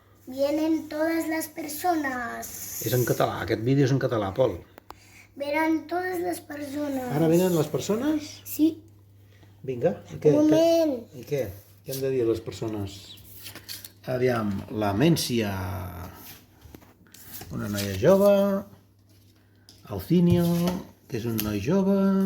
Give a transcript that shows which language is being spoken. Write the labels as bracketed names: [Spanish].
[Spanish] Vienen todas las personas. [Catalan] És en català, aquest vídeo és en català, Pol. [Spanish] Verán todas las personas. [Catalan] Ara venen les persones? Sí. Vinga. I Un moment. I què? Què hem de dir a les persones? Aviam, la Mencia. Una noia jove. Alcinio, que és un noi jove.